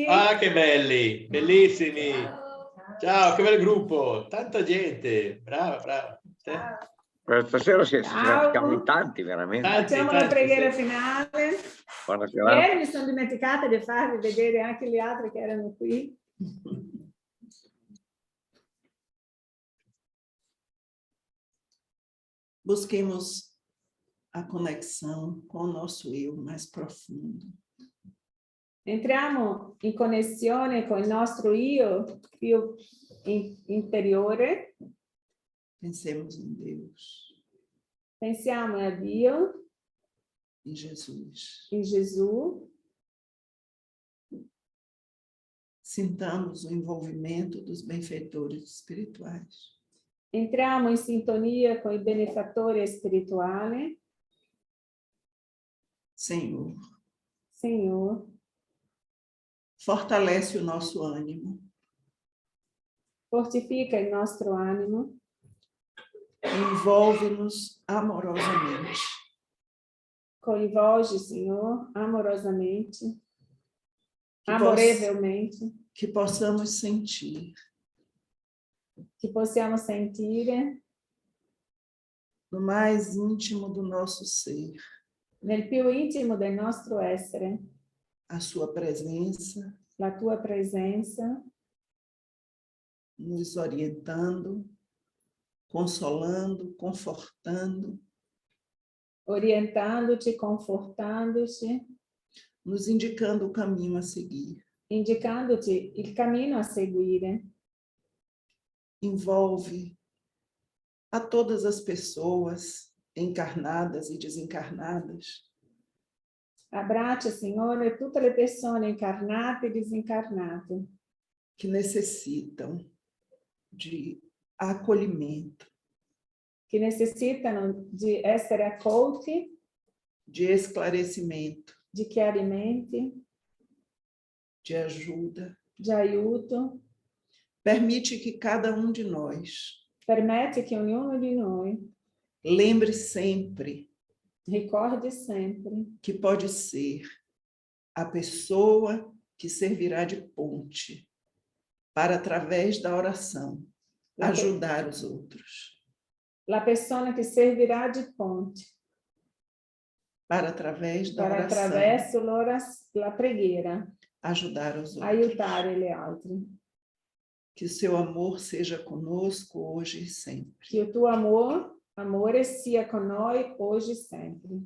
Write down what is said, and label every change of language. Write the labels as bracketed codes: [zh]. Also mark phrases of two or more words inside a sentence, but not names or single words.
[it] Ah, che belli, bellissimi. Ciao, che bel gruppo, tanta gente. Brava, brava. Questa sera siamo in tanti, veramente. Facciamo la preghiera finale. Buonasera. Ieri mi sono dimenticata di farvi vedere anche gli altri che erano qui. [pt] Busquemos a conexão com o nosso eu mais profundo. [it] Entriamo in connessione con il nostro io più interiore. [pt] Pensemos em Deus. [it] Pensiamo a Dio. [pt] Em Jesus. Em Jesus. Sintamos o envolvimento dos benfeitores espirituais. [it] Entriamo in sintonia con il benefattore spirituale. [pt] Senhor. Senhor. Fortalece o nosso ânimo. [it] Fortifica il nostro animo. [pt] Envolve-nos amorosamente. [it] Coinvolge, Senhor, amorosamente. Amorevolmente. [pt] Que possamos sentir. [it] Que possiamo sentire. [pt] No mais íntimo do nosso ser. [it] nel più intimo del nostro essere, [pt] a sua presença, [it] la tua presenza, [pt] nos orientando, consolando, confortando, [it] orientandoci, confortandoci, [pt] nos indicando o caminho a seguir. [it] indicandoti il cammino a seguire. [pt] Envolve a todas as pessoas encarnadas e desencarnadas [it] Abbraccia, Signore, tutte le persone incarnate e desincarnate [pt] que necessitam de acolhimento, [it] che necessitano di essere accolti, [pt] de esclarecimento, [it] di chiarimenti, [pt] de ajuda. [it] di aiuto. [pt] Permite que cada um de nós [it] Permette che ognuno di noi [pt] lembre sempre [it] ricordi sempre [pt] que pode ser a pessoa que servirá de ponte para, através da oração, ajudar os outros. [it] la persona che servirà di ponte [pt] Para, através da [it] per [pt] oração, [it] attraverso la preghiera, [pt] ajudar os outros. [it] aiutare le altre. [pt] Que o seu amor seja conosco hoje e sempre. [it] Che il tuo amore sia con noi oggi e sempre.